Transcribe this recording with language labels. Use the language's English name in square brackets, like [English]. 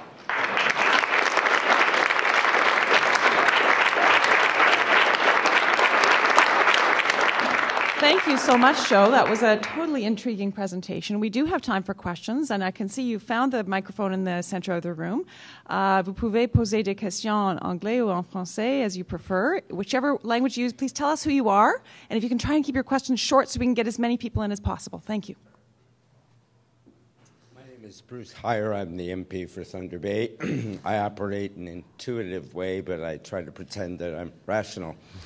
[English] Thank you so much, Joe. That was a totally intriguing presentation. We do have time for questions, and I can see you found the microphone in the center of the room. [French] Vous pouvez poser des questions en anglais ou en français, [English] as you prefer. Whichever language you use, please tell us who you are, and if you can try and keep your questions short so we can get as many people in as possible. Thank you. My name is Bruce Heyer. I'm the MP for Thunder Bay. I operate in an intuitive way, but I try to pretend that I'm rational.